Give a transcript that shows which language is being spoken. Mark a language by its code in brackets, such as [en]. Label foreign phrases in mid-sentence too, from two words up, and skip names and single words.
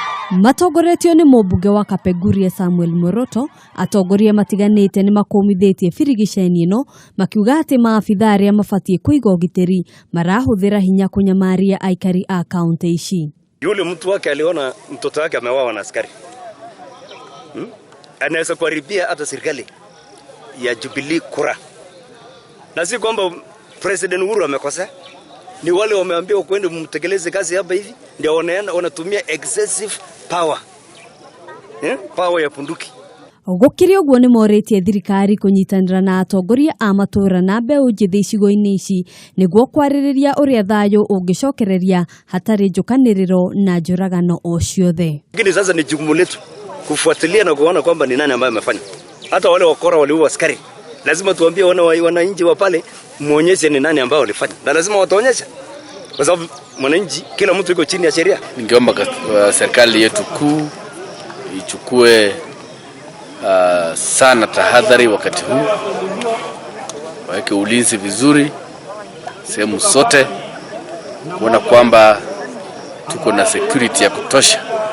[ki] Matogoretio ni mũmbunge wa Kapenguria Samuel Moroto atongoria matiganĩte ni makomithitie firigiceni ino makiuga ati maabitha arĩa mabatie kũiga ũgitĩri marahuthira hinya kunyamaria aikari a kaunti ici. [sw] Yule mtu wake aliona mtoto wake amewawa na askari. Anaweza kuharibia hata serikali ya Jubilee kura. Na si kwamba President Uhuru amekosa, ni wale wameambiwa kwenda mtekeleze kazi hapa hivi ndio wanatumia [en] excessive power. [sw] Power ya punduki. [ki] Gukiri uguo ni moretie thirikari kunyitanira na atongoria a matura na mbeũ njithi icigo-inĩ ici niguo kwarĩrĩria uria thayo ungicokereria hatari njukanĩrĩro na njũragano o ciothe. [sw] Lakini sasa ni jukumu letu kufuatilia na kuona kwamba ni nani ambaye amefanya. Hata wale wakora waliua askari, lazima tuambie wananchi wa pale muonyeshe ni nani ambao walifanya. Na lazima wataonyesha. Kwa sababu mwananchi kila mtu yuko chini ya sheria. Ningeomba serikali yetu kuu ichukue sana tahadhari wakati huu, waweke ulinzi vizuri sehemu zote, kuona kwamba tuko na security ya kutosha,